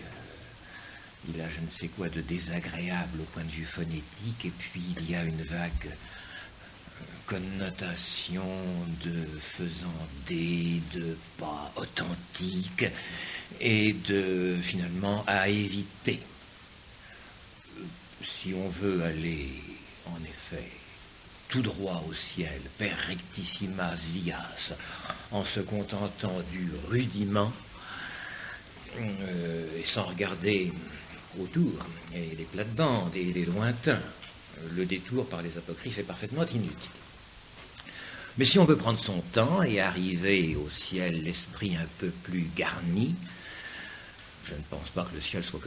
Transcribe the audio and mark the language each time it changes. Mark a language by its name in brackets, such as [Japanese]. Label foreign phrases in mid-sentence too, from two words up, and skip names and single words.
[French] Il a je ne sais quoi de désagréable au point de vue phonétique, et puis il y a une vague connotation de faisandé, de pas authentique, et de finalement à éviter. Si on veut aller en effet tout droit au ciel, [Latin] per rectissimas vias, [French] en se contentant du rudiment et sans regarder autour, et les plates-bandes et les lointains, le détour par les apocryphes est parfaitement inutile. Mais si on veut prendre son temps et arriver au ciel l'esprit un peu plus garni, je ne pense pas que le ciel soit comme